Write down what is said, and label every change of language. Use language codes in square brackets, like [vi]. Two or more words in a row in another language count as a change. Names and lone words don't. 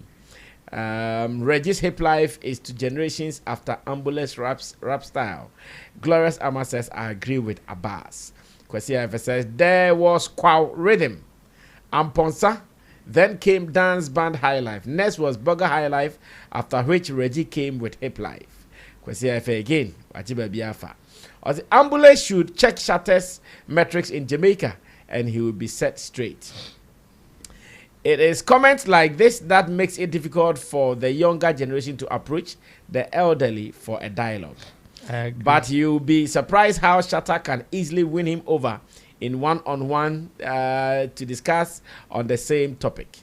[en] Reggie's hip life is to generations after Ambolley's rap style. Glorious Amma says, I agree with Abbas. Kwesi IFS says, there was Kwahu rhythm. Amponsa. Then came dance band High Life. Next was Burger High Life, after which Reggie came with Hip Life. Kwesi IFS again. Wajiba Biafa. Ambolley should check Shatta's metrics in Jamaica and he will be set straight. It is comments like this that makes it difficult for the younger generation to approach the elderly for a dialogue. But you'll be surprised how Shatta can easily win him over in one-on-one to discuss on the same topic.